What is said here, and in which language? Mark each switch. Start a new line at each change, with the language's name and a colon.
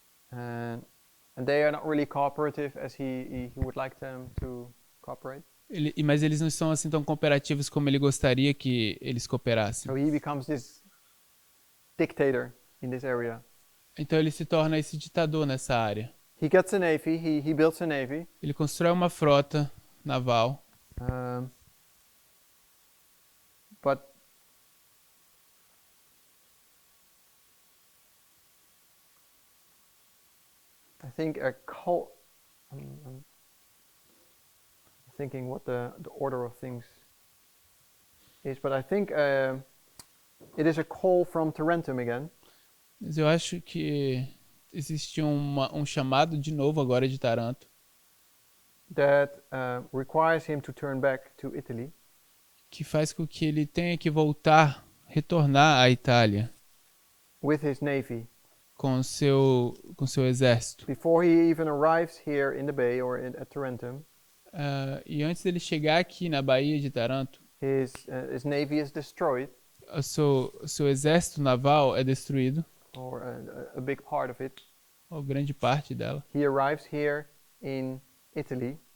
English: And they are not really cooperative as he would like them to cooperate.
Portuguese: Mas eles não são assim tão cooperativos como ele gostaria que eles cooperassem.
English: So he becomes this dictator in this area.
Portuguese: Então ele se torna esse ditador nessa área.
English: He gets a navy, he builds a navy.
Portuguese: Ele constrói uma frota naval.
English: But I think I'm thinking what the order of things is, but I think it is a call from Tarentum again.
Portuguese: Mas eu acho que existe um chamado de novo agora de Taranto,
English: That requires him to turn back to Italy.
Portuguese: que faz com que ele tenha que retornar à Itália
English: With his navy.
Portuguese: com seu exército.
English: Before he even arrives here in the bay or at Tarentum,
Portuguese: E antes dele chegar aqui na Baía de Taranto,
English: his navy is destroyed,
Portuguese: o seu exército naval é destruído,
English: or a big part of it.
Portuguese: ou grande parte dela.
English: He arrives here in Italy